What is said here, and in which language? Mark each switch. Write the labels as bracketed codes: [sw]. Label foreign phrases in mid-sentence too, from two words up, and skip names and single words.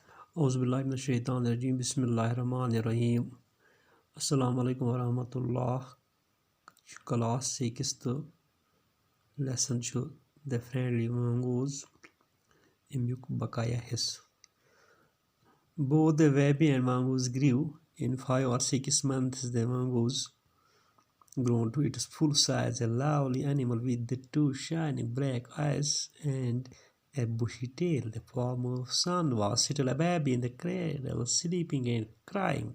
[ar] أعوذ بالله من الشيطان الرجيم. بسم الله الرحمن الرحيم. السلام عليكم ورحمة الله. [en] Class 6th lesson chu The Friendly Mongoose. [ks] Eمیُک بقایا حصہٕ. [en] Both the baby and mongoose grew. In 5 or 6 months the mongoose grown to its full size, a lovely animal with the 2 shining black eyes and a bushy tail. The farmer's son was still a baby in the cradle, sleeping and crying.